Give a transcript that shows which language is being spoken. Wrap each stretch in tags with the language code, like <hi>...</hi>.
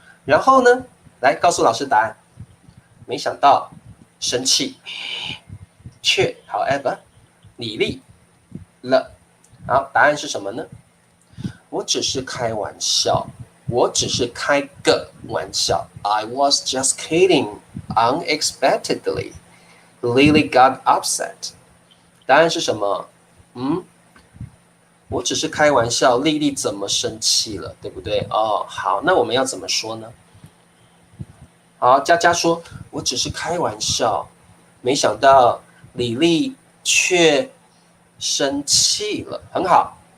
<zh>然后呢，来告诉老师答案。没想到，生气，却 however， 李丽了。好，答案是什么呢？我只是开玩笑，我只是开个玩笑。</zh> <en>I was just kidding. Unexpectedly, Lily got upset.</en> <zh>答案是什么？我只是开玩笑，丽丽怎么生气了，对不对？好，那我们要怎么说呢？好，佳佳说，我只是开玩笑，没想到李丽却生气了，很好。</zh>